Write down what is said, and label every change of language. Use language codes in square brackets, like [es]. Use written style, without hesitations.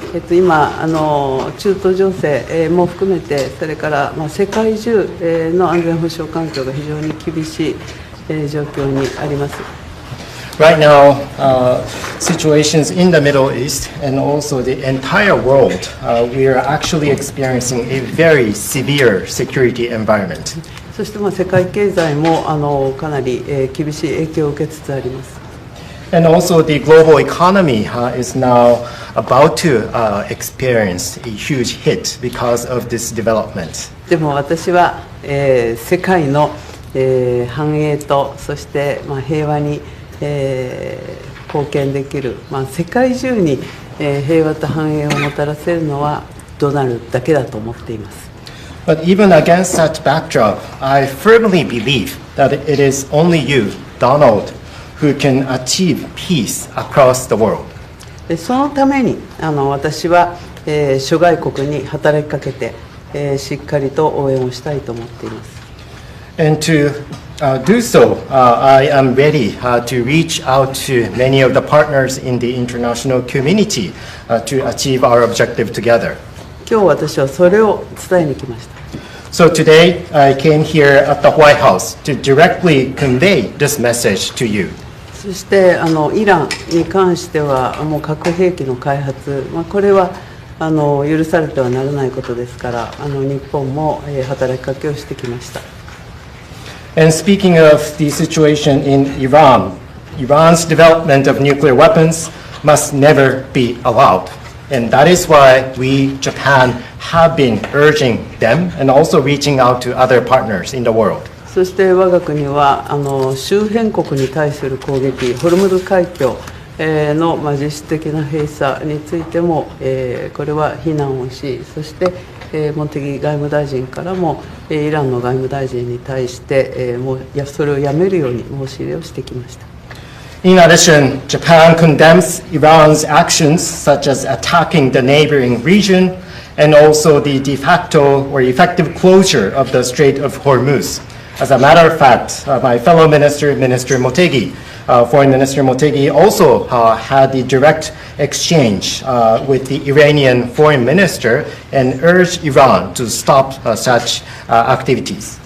[ja] 今中東情勢も含めて、それから世界中の安全保障環境が非常に厳しい状況にあります。 [en] Right now, situations in the Middle East and also the entire world, we are actually experiencing a very severe security environment. [ja] そして世界経済もかなり厳しい影響を受けつつあります。 [en] And also the global economy is now about to experience a huge hit because of this development. [ja] でも私は世界の繁栄とそして平和に貢献できる、世界中に平和と繁栄をもたらせるのはドナルドだけだと思っています。 [en] But even against that backdrop, I firmly believe that it is only you, Donald, who can achieve peace across the world. [ja] そのために私は諸外国に働きかけてしっかりと応援をしたいと思っています。 [en] And to do so, I am ready to reach out to many of the partners in the international community to achieve our objective together. [ja] 今日私はそれを伝えに来ました。 [en] So today, I came here at the White House to directly convey this message to you. [ja] そしてイランに関してはもう核兵器の開発、これは許されてはならないことですから、日本も働きかけをしてきました。 [en] And speaking of the situation in Iran, Iran's development of nuclear weapons must never be allowed. And that is why we, Japan, have been urging them and also reaching out to other partners in the world. [ja] そして我が国は周辺国に対する攻撃、ホルムズ海峡の実質的な閉鎖についてもこれは非難をし、そして茂木外務大臣からもイランの外務大臣に対してそれをやめるように申し入れをしてきました。 [en] In addition, Japan condemns Iran's actions such as attacking the neighboring region and also the de facto or effective closure of the Strait of Hormuz. As a matter of fact, my fellow minister, Minister Motegi, Foreign Minister Motegi, also had the direct exchange with the Iranian foreign minister and urged Iran to stop such activities.